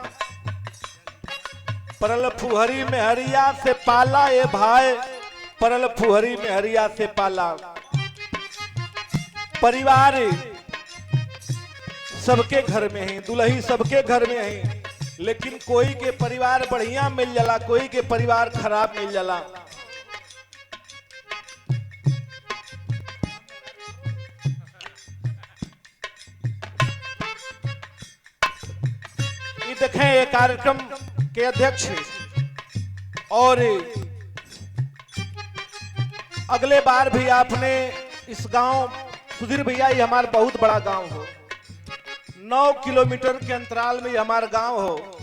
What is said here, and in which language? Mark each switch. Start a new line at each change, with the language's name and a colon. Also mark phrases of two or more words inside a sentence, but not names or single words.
Bhojpuri: परल फुहरी में हरिया से पाला ये भाई, परल फुहरी में हरिया से पाला। परिवार सबके घर में है, दुल्ही सबके घर में है, लेकिन कोई के परिवार बढ़िया मिल जाला, कोई के परिवार खराब मिल जाला। देखें ये कार्यक्रम के अध्यक्ष और अगले बार भी आपने इस गांव सुधीर भैया, ये हमारा बहुत बड़ा गांव हो, 9 किलोमीटर के अंतराल में हमारा गांव हो,